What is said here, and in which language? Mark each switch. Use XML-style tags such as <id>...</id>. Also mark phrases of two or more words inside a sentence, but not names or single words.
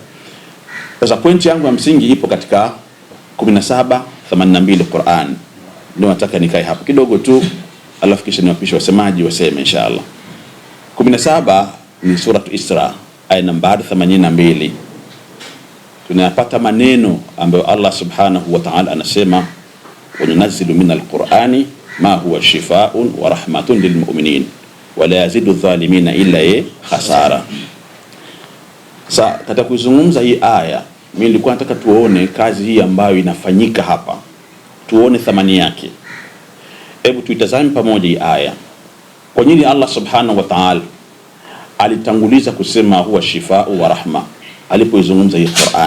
<sw>Sasa pointi yangu ya msingi ipo katika 17:82 Qur'an. Ndio nataka nikae hapo kidogo tu, alafu kisha niwapishe wasemaji waseme inshallah. 17 ni sura Isra aya nambari 82. Tunapata maneno ambayo</sw> <ar>الله سبحانه وتعالى</ar> <sw>anasema,</sw> <ar>وننزل من القرآن ما هو شفاء ورحمة للمؤمنين ولا يزيد الظالمين إلا خسارا.</ar> <sw>Sasa katika kuzungumza hii aya, mimi nilikuwa nataka tuone kazi hii ambayo inafanyika hapa, tuone thamani yake. Hebu tuitazame pamoja hii aya. Kwa nini</sw> <ar>الله سبحانه وتعالى</ar> <sw>alitanguliza kusema</sw> <ar>هو شفاء ورحمة</ar> <sw>alipoizungumza hii Qur'an?</sw>